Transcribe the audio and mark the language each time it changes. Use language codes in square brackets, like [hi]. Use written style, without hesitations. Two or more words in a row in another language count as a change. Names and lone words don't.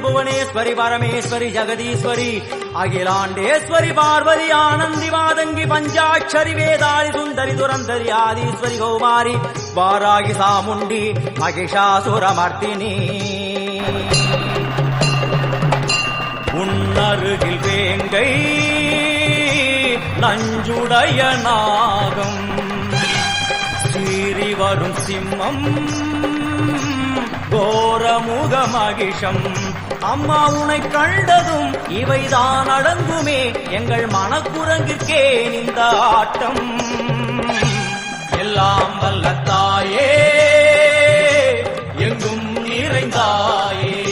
[sa] भुवनेश्वरी परमेश्वरी जगदीश्वरी अखिलांडेश्वरी पार्वती आनंदी मादंगी पंचाक्षरी वेदारी सुंदरी दुरंधरी आदीश्वरी कौमारी वारागी सामुंडी महिषासुरमर्दिनी [ta] உன்னருகில் வேங்கை நஞ்சுடைய நாகம் சீறி வரும் சிம்மம் கோரமுக மகிஷம் அம்மா உனை கண்டதும் இவைதான் அடங்குமே எங்கள் மனக்குரங்கிற்கே இந்த ஆட்டம் எல்லாம் வல்ல தாயே எங்கும் நிறைந்தாயே